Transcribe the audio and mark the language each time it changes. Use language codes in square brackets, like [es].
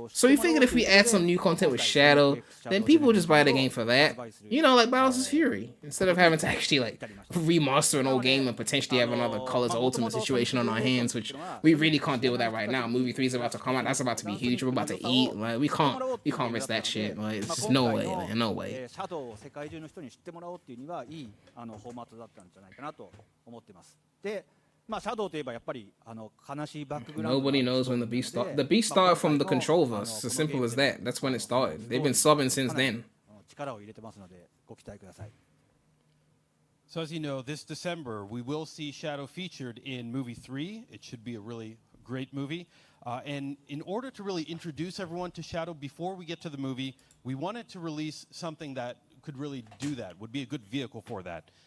[en] So we figured if we add some new content with Shadow, then people would just buy the game for that. You know, like Bowser's Fury. Instead of having to actually like remaster an old game and potentially have another Colors Ultimate situation on our hands, which we really can't deal with that right now. Movie 3 is about to come out. That's about to be huge. We're about to eat. Like we can't risk that shit. Like it's just no way, man, no way. [ja] シャドウを世界中の人に知ってもらおうっていうにはいいフォーマットだったんじゃないかなと思ってます。で、シャドウといえばやっぱり悲しいバックグラウンド [en] Nobody knows when the beef started. The beef started from the Controlverse. It's as simple as that. That's when it started. They've been subbing since then. [ja] 力を入れてますのでご期待ください。 [en] So as you know, this December, we will see Shadow featured in movie 3. It should be a really great movie. And in order to really introduce everyone to Shadow before we get to the movie, we wanted to release something that could really do that, would be a good vehicle for that.